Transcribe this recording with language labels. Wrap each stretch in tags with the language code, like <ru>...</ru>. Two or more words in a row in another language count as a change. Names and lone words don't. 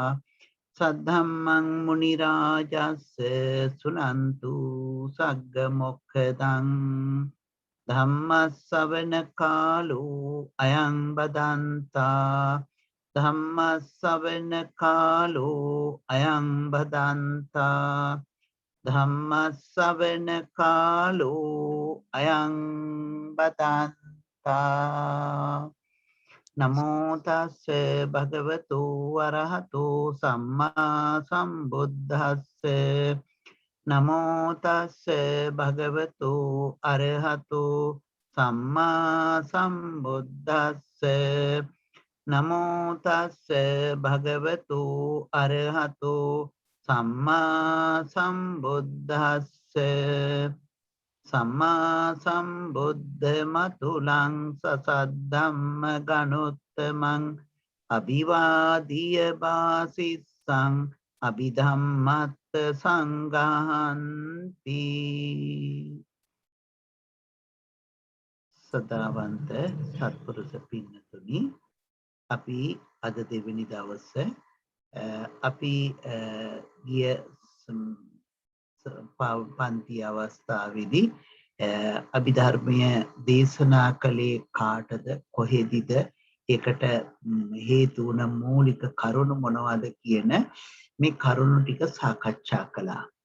<pi>සද්ධම්මං මුනි රාජස්ස සුනන්තු සග්ග මොක්ඛදං ධම්මස්සවන කාලෝ අයං බදන්තා ධම්මස්සවන කාලෝ අයං බදන්තා ධම්මස්සවන කාලෝ අයං බදන්තා. නමෝ තස්ස භගවතු වරහතෝ සම්මා සම්බුද්දස්ස නමෝ තස්ස භගවතු අරහතෝ සම්මා සම්බුද්දස්ස නමෝ තස්ස භගවතු අරහතෝ සම්මා සම්බුද්දස්ස සම්මා සම්බුද්ධ මතුලං සසද්ධම්ම ගනුත්තමං අභිවාදිය බාසිස්සං අභිධම්මත්ත සංඝහන්ති.</pi> <si>සදාවන්ත සත්පුරුෂ පින්නතුනි, අපි අද දෙවෙනි දවසේ අපි ගිය පන්ති අවස්ථාවේදී අභිධර්මය දේශනා කළේ කාටද, කොහෙදද, ඒකට හේතු වුණ මූලික කරුණු මොනවද කියන මේ කරුණු ටික සාකච්ඡා කළා.</si>